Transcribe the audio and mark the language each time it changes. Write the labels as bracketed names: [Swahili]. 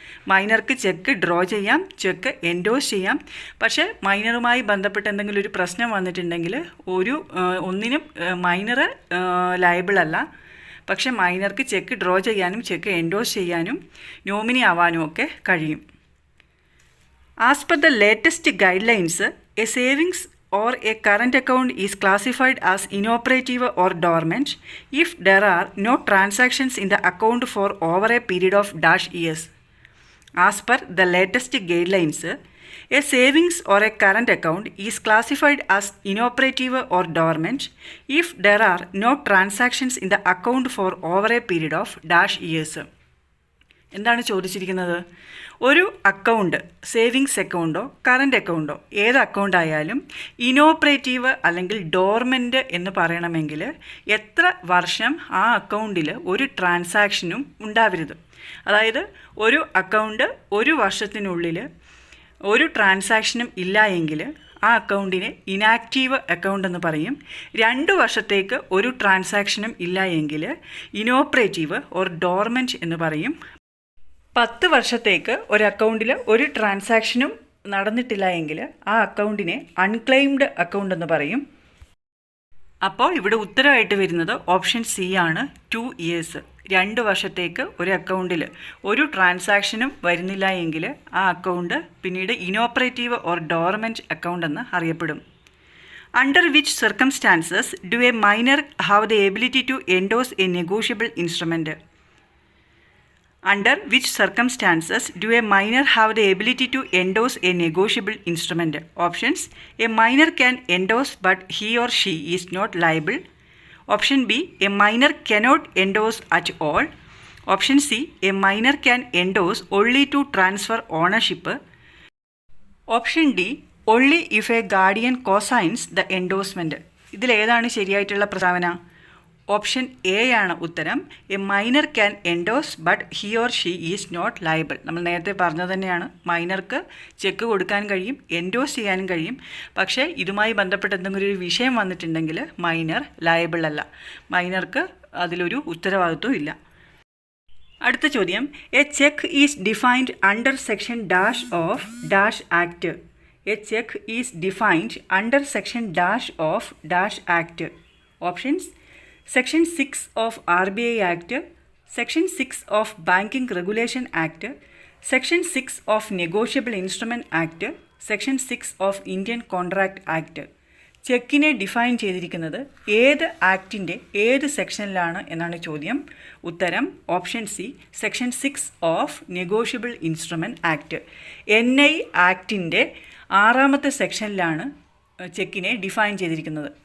[Malayalam] മൈനർക്ക് check draw ചെയ്യാം, check endorse ചെയ്യാം, പക്ഷേ മൈനറുമായി ബന്ധപ്പെട്ട് എന്തെങ്കിലും ഒരു പ്രശ്നം വന്നിട്ടുണ്ടെങ്കിൽ ഒന്നിനും മൈനർ ലയബിൾ അല്ല. പക്ഷേ മൈനർക്ക് ചെക്ക് ഡ്രോ ചെയ്യാനും ചെക്ക് എൻഡോസ് ചെയ്യാനും നോമിനി ആവാനും ഒക്കെ കഴിയും. [English] As per the latest guidelines, a savings or a current account is classified as inoperative or dormant if there are no transactions in the account for over a period of -years. As per the latest guidelines, a savings or a current account is classified as inoperative or dormant if there are no transactions in the account for over a period of -years. [Malayalam] എന്താണ് ചോദിച്ചിരിക്കുന്നത്? ഒരു account, savings അക്കൗണ്ടോ current അക്കൗണ്ടോ ഏത് account ആയാലും inoperative അല്ലെങ്കിൽ dormant എന്ന് പറയണമെങ്കിൽ എത്ര വർഷം ആ അക്കൗണ്ടിൽ ഒരു ട്രാൻസാക്ഷനും ഉണ്ടാവരുത്. അതായത് ഒരു അക്കൗണ്ട് ഒരു വർഷത്തിനുള്ളിൽ ഒരു ട്രാൻസാക്ഷനും ഇല്ല എങ്കിൽ ആ അക്കൗണ്ടിനെ ഇനാക്റ്റീവ് അക്കൗണ്ട് എന്ന് പറയും. 2 വർഷത്തേക്ക് ഒരു ട്രാൻസാക്ഷനും ഇല്ല എങ്കിൽ ഇനോപ്പറേറ്റീവ് ഓർ ഡോർമെൻറ്റ് എന്ന് പറയും. 10 വർഷത്തേക്ക് ഒരു അക്കൗണ്ടിൽ ഒരു ട്രാൻസാക്ഷനും നടന്നിട്ടില്ല എങ്കിൽ ആ അക്കൗണ്ടിനെ അൺക്ലെയിംഡ് അക്കൗണ്ട് എന്ന് പറയും. അപ്പോൾ ഇവിടെ ഉത്തരമായിട്ട് വരുന്നത് ഓപ്ഷൻ സി ആണ്, 2 ഇയേഴ്സ്. 2 വർഷത്തേക്ക് ഒരു അക്കൗണ്ടിൽ ഒരു ട്രാൻസാക്ഷനും വരുന്നില്ല എങ്കിൽ ആ അക്കൗണ്ട് പിന്നീട് ഇനോപ്പറേറ്റീവ് ഓർ ഡോർമെൻറ്റ് അക്കൗണ്ട് എന്ന് അറിയപ്പെടും. [English] Under which circumstances do a minor have the ability to endorse a negotiable instrument? Under which circumstances do a minor have the ability to endorse a negotiable instrument? Options: a minor can endorse but he or she is not liable. Option B: a minor cannot endorse at all. Option C: a minor can endorse only to transfer ownership. Option D: only if a guardian co-signs the endorsement. [Malayalam] ഇതിലേതാണ് ശരിയായിട്ടുള്ള പ്രസ്താവന? Option A ആണ് ഉത്തരം. [English] A minor can endorse but he or she is not liable. [Malayalam] നമ്മൾ നേരത്തെ പറഞ്ഞത് തന്നെയാണ്, മൈനർക്ക് check കൊടുക്കാൻ കഴിയും, എൻഡോസ് ചെയ്യാനും കഴിയും. പക്ഷേ ഇതുമായി ബന്ധപ്പെട്ട് എന്തെങ്കിലും ഒരു വിഷയം വന്നിട്ടുണ്ടെങ്കിൽ മൈനർ ലയബിൾ അല്ല, മൈനർക്ക് അതിലൊരു ഉത്തരവാദിത്വം ഇല്ല. അടുത്ത ചോദ്യം, [English] A cheque is defined under section dash of dash act. A cheque is defined under section dash of dash act. Options: Section 6 of RBI Act, Section 6 of Banking Regulation Act, Section 6 of Negotiable Instrument Act, Section 6 of Indian Contract Act. [Malayalam] ചെക്കിനെ define ചെയ്തിരിക്കുന്നത് ഏത് ആക്ടിൻ്റെ ഏത് സെക്ഷനിലാണ് എന്നാണ് ചോദ്യം. [English] ഉത്തരം option C, section 6 of negotiable instrument act. [Malayalam] NI ആക്ടിൻ്റെ 6ാമത്തെ സെക്ഷനിലാണ് ചെക്കിനെ define ചെയ്തിരിക്കുന്നത്.